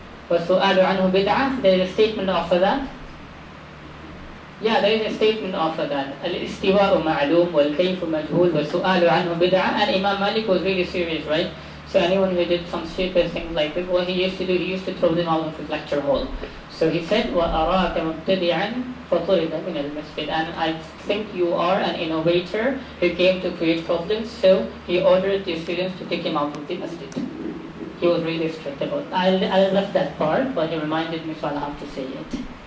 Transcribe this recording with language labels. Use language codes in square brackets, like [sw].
[ar] وَالسُّؤَالُ عَنْهُ بِدْعَةٌ, [en] there is a statement after that. Yeah, there is a statement after that. [ar] Al-istiwa'u ma'loom wal-kayfu majhul wa-su'alu anhu bid'ah. [en] And Imam Malik was really serious, right? So anyone who did some stupid things like this, what he used to do, he used to throw them out of his lecture hall. So he said, [ar] وَأَرَاكَ مُبْتَدِعًا فَطُرِدَ مِنَ الْمَسْجِدِ. [en] And I think you are an innovator who came to create problems, so he ordered the students to take him out of the masjid. He was really strict about it. I left that part, but he reminded me, so I'll have to say it.